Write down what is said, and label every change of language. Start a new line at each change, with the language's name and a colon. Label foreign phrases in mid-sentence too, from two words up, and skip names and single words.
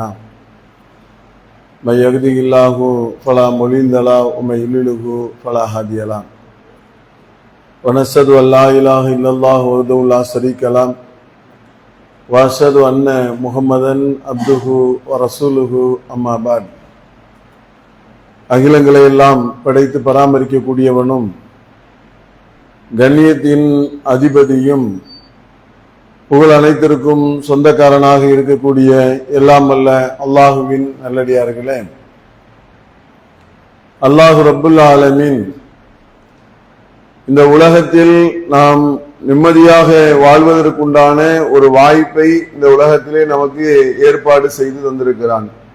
Arabic: من يهده الله فلا مضل له ومن يضلل فلا هادي له. ونشهد أن لا إله إلا الله وحده لا شريك له وأشهد أن محمدا عبده ورسوله أما بعد.
Tamil: அகிலங்களை எல்லாம் படைத்து பராமரிக்கக்கூடியவனும் கண்ணியத்தின் அதிபதியும் புகழ் அனைத்திற்கும் சொந்தக்காரனாக இருக்கக்கூடிய எல்லாம் அல்ல அல்லாஹுவின் நல்லடியார்களே,
Arabic: الله رب العالمين
Tamil: இந்த உலகத்தில் நாம் நிம்மதியாக வாழ்வதற்குண்டான ஒரு வாய்ப்பை இந்த உலகத்திலே நமக்கு ஏற்பாடு செய்து தந்திருக்கிறான்.